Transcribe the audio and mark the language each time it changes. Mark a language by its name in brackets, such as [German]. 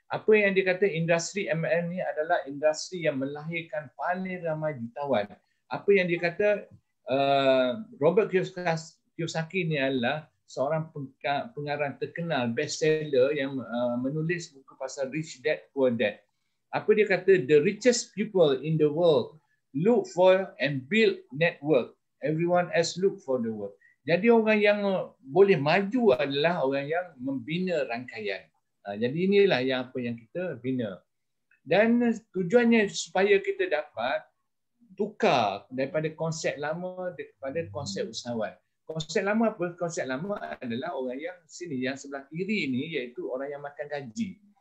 [Malay] Apa yang dia kata, industri MLM ni adalah industri yang melahirkan paling ramai jutawan. Apa yang dia kata, Robert Kiyosaki ni adalah seorang pengarang terkenal, bestseller yang menulis buku pasal Rich Dad Poor Dad. Apa dia kata, [English] the richest people in the world look for and build network. Everyone else look for the work. [Malay] Jadi orang yang boleh maju adalah orang yang membina rangkaian. Jadi inilah yang apa yang kita bina. Dan tujuannya supaya kita dapat tukar daripada konsep lama kepada konsep usahawan. Konsep lama apa? Konsep lama adalah orang yang sini, yang sebelah kiri ini, iaitu orang yang makan gaji.